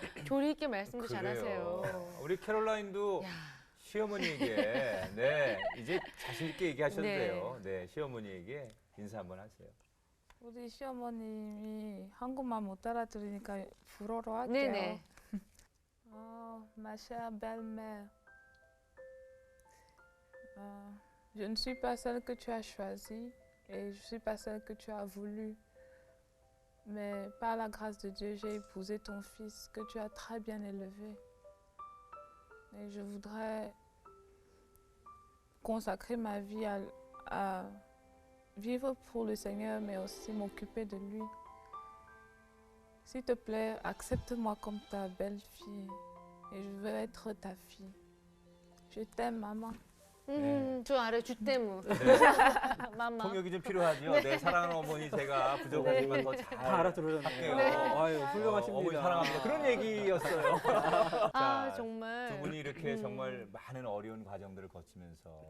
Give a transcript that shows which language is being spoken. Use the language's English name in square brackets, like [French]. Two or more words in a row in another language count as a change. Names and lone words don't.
[Korean] 조리 있게 말씀도 그래요. 잘하세요. 우리 캐롤라인도 야, 시어머니에게 네 이제 자신 있게 얘기하셔도 네. 돼요. 네 시어머니에게 인사 한번 하세요. 우리 시어머님이 한국말 못 알아들으니까 불어로 할게요. 네네. [French] Ma chère belle-mère, je ne suis pas celle que tu as choisie et je ne suis pas celle que tu as voulu. Mais par la grâce de Dieu, j'ai épousé ton fils que tu as très bien élevé. Et je voudrais consacrer ma vie à vivre pour le Seigneur, mais aussi m'occuper de lui. S'il te plaît, accepte-moi comme ta belle-fille et je veux être ta fille. Je t'aime, maman. [Korean] 저 알아요. [French] Je t'aime. Maman. [Korean] 통역이 좀 필요하죠. 네, 사랑하는 어머니 제가 부족하지만 더 잘 다 알아들으셨네요. 네. 아유, 훌륭하십니다. 어머니 사랑합니다. 그런 얘기였어요. 아 자, 정말. 두 분이 이렇게 정말 많은 어려운 과정들을 거치면서